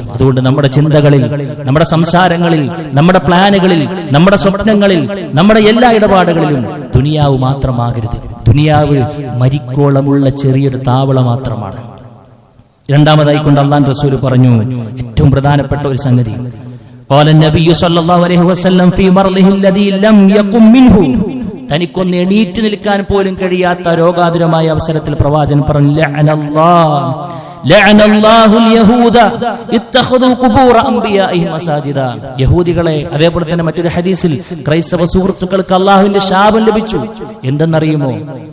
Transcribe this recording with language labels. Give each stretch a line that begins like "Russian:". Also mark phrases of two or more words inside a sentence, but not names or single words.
Malayalam: അതുകൊണ്ട് നമ്മുടെ ചിന്തകളിൽ, നമ്മുടെ സംസാരങ്ങളിൽ, നമ്മുടെ പ്ലാനുകളിൽ, നമ്മുടെ സ്വപ്നങ്ങളിൽ, നമ്മുടെ എല്ലാ ഇടപാടുകളിലും ദുനിയാവ് മാത്രമാകരുത്. ദുനിയാവ് മരിക്കോളമുള്ള ചെറിയൊരു താവള മാത്രമാണ്. രണ്ടാമതായി കൊണ്ട് അല്ലാഹുവിന്റെ റസൂൽ പറഞ്ഞു ഏറ്റവും പ്രധാനപ്പെട്ട ഒരു സംഗതി.
Arabic: قال النبي صلى الله عليه وسلم في مرضه الذي لم يقم منه,
Malayalam: തനിക്കൊന്ന് എണീറ്റ് നിൽക്കാൻ പോലും കഴിയാത്ത രോഗാതുരമായ അവസരത്തിൽ പ്രവാചകൻ പറഞ്ഞു, യഹൂദികളെ, അതേപോലെ തന്നെ മറ്റൊരു ഹദീസിൽ ക്രൈസ്തവ സുഹൃത്തുക്കൾക്ക് അള്ളാഹുവിന്റെ ശാപം ലഭിച്ചു. എന്തെന്നറിയുമോ?